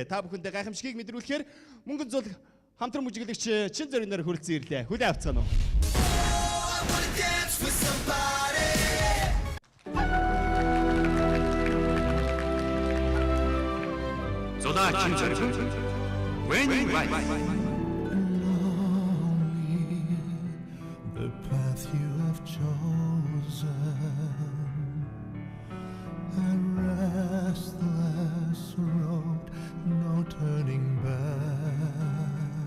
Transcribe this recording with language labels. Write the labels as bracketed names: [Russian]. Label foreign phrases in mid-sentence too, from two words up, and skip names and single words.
[Mongolian] Та бүхэнтэй гайхамшигыг мэдрүүлэхээр Мөнгөн Зул хамтран бүжиглэгч Чин Зориг нар хүрэлцэн ирлээ. Хүлээн авцгаана уу? Зулаа Чин Зориг. When right. [English] The path you have chosen, a restless road, no turning back.